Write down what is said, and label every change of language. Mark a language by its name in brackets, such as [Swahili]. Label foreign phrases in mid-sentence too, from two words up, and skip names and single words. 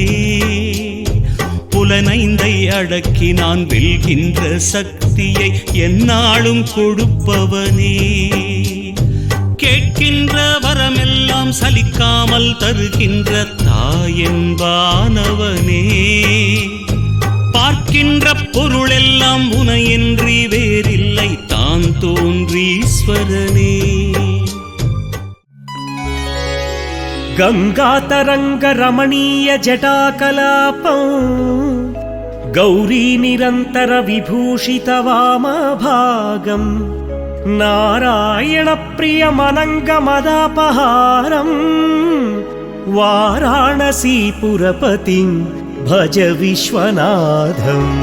[Tamil] புலனைந்தை அடக்கி நான் வெல்கின்ற சக்தியை எந்நாளும் கொடுப்பவனே, கேட்கின்ற வரமெல்லாம் சலிக்காமல் தருகின்ற தாயென்பானவனே, பார்க்கின்ற பொருளெல்லாம் உனையின்றி வேறில்லை தான் தோன்றீஸ்வரனே. [Sanskrit] गङ्गातरङ्ग रमणीय जटाकलापं गौरी निरन्तर विभूषित वामभागं नारायण प्रियमनङ्गमदापहारं वाराणसीपुरपतिं भज विश्वनाथं.